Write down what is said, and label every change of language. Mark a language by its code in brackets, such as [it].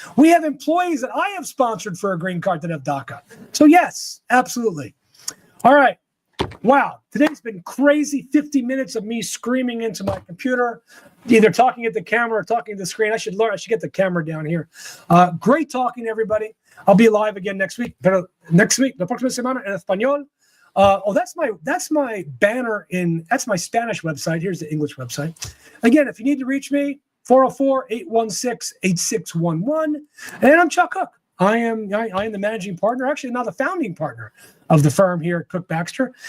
[en] We have employees that I have sponsored for a green card that have DACA. So yes, absolutely. All right. Wow. Today's been crazy. 50 minutes of me screaming into my computer, either talking at the camera or talking to the screen. I should get the camera down here. Great talking to everybody. I'll be live again next week. [es] Pero [en] next week, [es] la próxima semana en español. [en] That's my banner that's my Spanish website. Here's the English website. Again, if you need to reach me, 404-816-8611. And I'm Chuck Cook. I am the managing partner, actually now the founding partner of the firm here at Cook Baxter.